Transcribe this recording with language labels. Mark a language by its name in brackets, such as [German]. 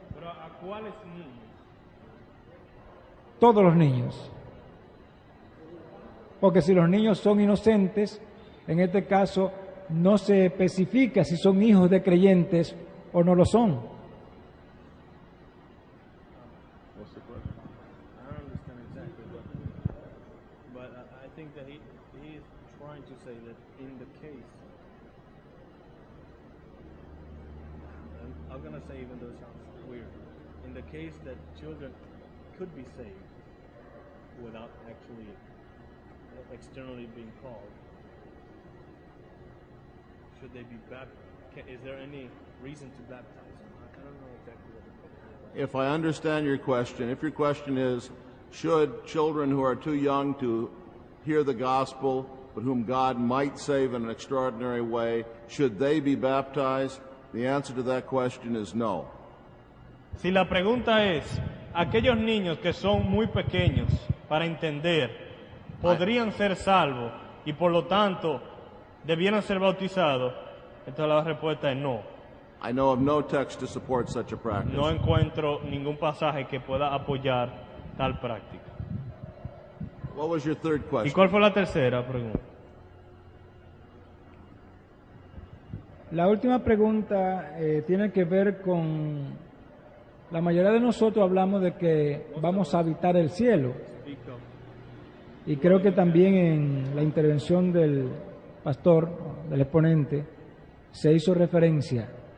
[Spanish] Pero ¿a cuáles niños? Todos los niños. Porque si los niños son inocentes, en este caso no se especifica si son hijos de creyentes o no lo son. [English] I don't understand exactly, but I think that he is trying to say that in the case, I'm gonna say even though it sounds weird, in the case that children could be saved without actually externally being called, should they be baptized? Is there any reason to baptize them? I don't know exactly what the question is. If I understand your question, if your question is, should children who are too young to hear the gospel, but whom God might save in an extraordinary way, should they be baptized? The answer to that question is no. [Spanish] Si la pregunta es, aquellos niños que son muy pequeños para entender, podrían ser salvos y por lo tanto debieran ser bautizados, entonces la respuesta es no. [English] I know of no text to support such a practice. [Spanish] No encuentro ningún pasaje que pueda apoyar tal práctica. [English] What was your third [Spanish] ¿Y [English] question? [Spanish] cuál fue la tercera pregunta? La última pregunta tiene que ver con, la mayoría de nosotros hablamos de que vamos a habitar el cielo, y creo que también en la intervención del pastor, del exponente, se hizo referencia.